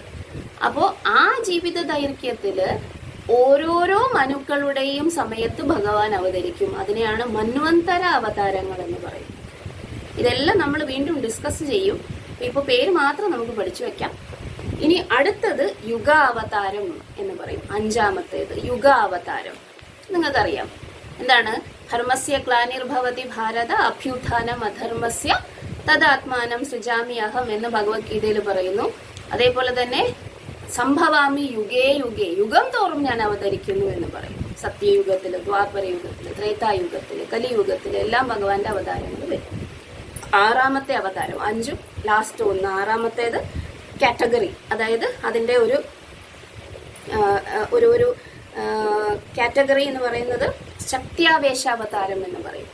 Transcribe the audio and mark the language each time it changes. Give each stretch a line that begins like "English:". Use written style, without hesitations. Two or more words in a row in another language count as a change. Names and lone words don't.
Malayalam: അപ്പോൾ ആ ജീവിത ദൈർഘ്യത്തില് ഓരോരോ മനുക്കളുടെയും സമയത്ത് ഭഗവാൻ അവതരിക്കും. അതിനെയാണ് മന്വന്തര അവതാരങ്ങൾ എന്ന് പറയുന്നത്. ഇതെല്ലാം നമ്മൾ വീണ്ടും ഡിസ്കസ് ചെയ്യും. ഇപ്പോൾ പേര് മാത്രം നമുക്ക് പഠിച്ചു വെക്കാം. ഇനി അടുത്തത് യുഗാവതാരം എന്ന് പറയും. 5-ാമത്തേത് യുഗാവതാരം. നിങ്ങൾക്കറിയാം എന്താണ്?
Sanskrit: ധർമ്മസ്യ ഗ്ലാനിർഭവതി ഭാരത അഭ്യുത്ഥാനം അധർമ്മസ്യ തദാത്മാനം സൃജാമി അഹം
Malayalam: എന്ന് ഭഗവത്ഗീതയിൽ പറയുന്നു. അതേപോലെ തന്നെ
Sanskrit: സംഭവാമി യുഗേ യുഗേ,
Malayalam: യുഗം തോറും ഞാൻ അവതരിക്കുന്നു എന്ന് പറയും. സത്യയുഗത്തില്, ദ്വാപരയുഗത്തില്, ത്രേതായുഗത്തില്, കലിയുഗത്തില് എല്ലാം ഭഗവാന്റെ അവതാരങ്ങൾ വരും. 6ാമത്തെ അവതാരം, 5 ലാസ്റ്റ് 1, 6ാമത്തേത് കാറ്റഗറി, അതായത് അതിൻ്റെ ഒരു കാറ്റഗറി എന്ന് പറയുന്നത് ശക്തിയാവേശാവതാരം എന്ന് പറയും.